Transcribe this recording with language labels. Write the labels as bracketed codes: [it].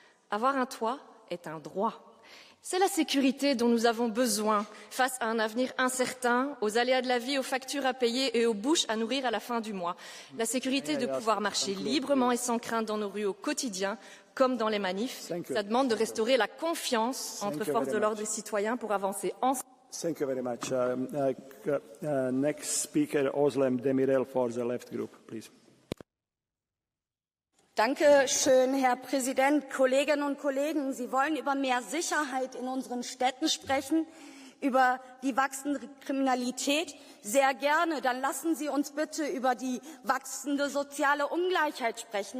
[fr] Avoir un toit est un droit. C'est la sécurité dont nous avons besoin face à un avenir incertain, aux aléas de la vie, aux factures à payer et aux bouches à nourrir à la fin du mois. La sécurité de pouvoir marcher librement et sans crainte dans nos rues au quotidien, comme dans les manifs. Ça demande de restaurer la confiance entre forces de l'ordre et citoyens pour avancer ensemble. [en] Thank you very much. Next speaker, Özlem Demirel for the Left Group, please. [de] Danke schön, Herr Präsident, Kolleginnen und Kollegen. Sie wollen über mehr Sicherheit in unseren Städten sprechen, über die wachsende Kriminalität. Sehr gerne. Dann lassen Sie uns bitte über die wachsende soziale Ungleichheit sprechen.